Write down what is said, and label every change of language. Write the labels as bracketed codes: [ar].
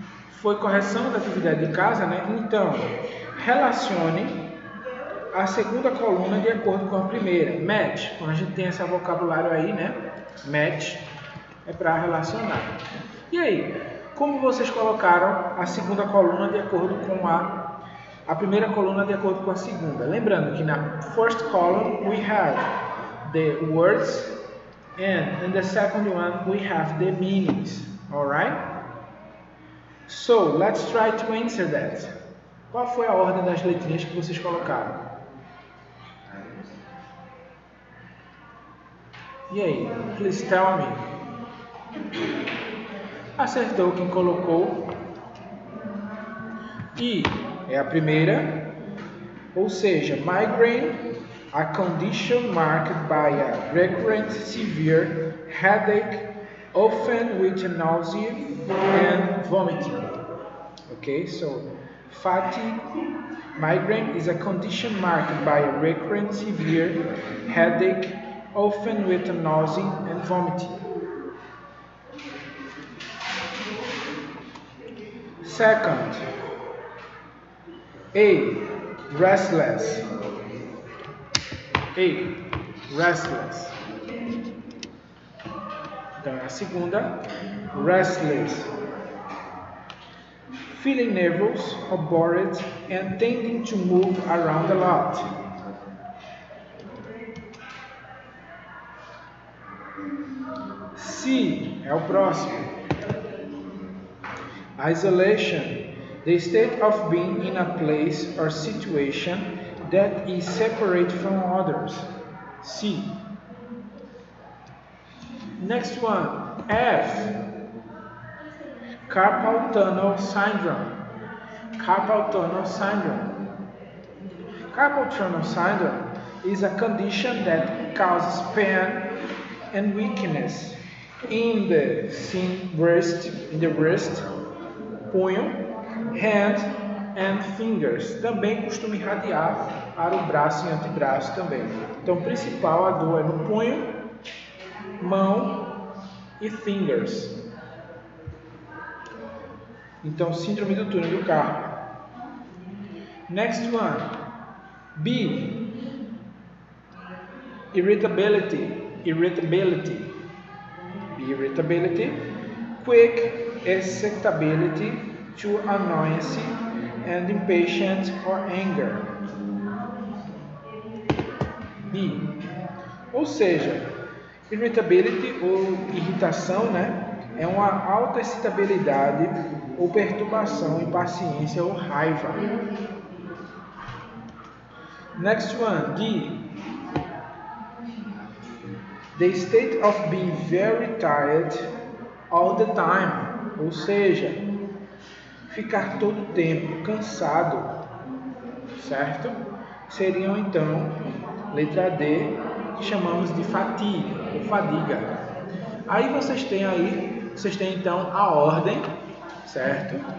[pt] Foi correção da atividade de casa, né? Então, relacione a segunda coluna de acordo com a primeira. Match, quando a gente tem esse vocabulário aí, né? Match é para relacionar. E aí, como vocês colocaram a segunda coluna de acordo com a primeira coluna de acordo com a segunda? Lembrando que na [en] first column we have the words and in the second one we have the meanings. Alright? So, let's try to answer that. [pt] Qual foi a ordem das letrinhas que vocês colocaram? E aí? [en] Please tell me. [pt] Acertou quem colocou I é a primeira, ou seja, migraine [en] a condition marked by a recurrent severe headache, often with nausea and vomiting. Okay, so fatigue migraine is a condition marked by a recurrent severe headache, often with nausea and vomiting. Second, A. Restless. A. Restless. [pt] Então, a segunda, restless. [en] Feeling nervous or bored and tending to move around a lot. [pt] C. É o próximo. [en] Isolation, the state of being in a place or situation that is separate from others. C. Next one, F. Carpal tunnel syndrome. Carpal tunnel syndrome. Carpal tunnel syndrome is a condition that causes pain and weakness in the wrist, punho, hand and fingers. [pt] Também costuma irradiar para o braço e antebraço também. Então, o principal, a dor é no punho, mão e fingers. Então, síndrome do túnel do carpo. [en] Next one. B. Irritability. Irritability. Irritability. Quick excitability to annoyance and impatience or anger. B. [pt] Ou seja, irritability ou irritação, né? É uma alta excitabilidade ou perturbação, impaciência ou raiva. [en] Next one, D. The state of being very tired all the time. [pt] Ou seja, ficar todo o tempo cansado, certo? Seriam então, letra D, que chamamos de fatigue ou fadiga. Aí vocês têm então a ordem, certo?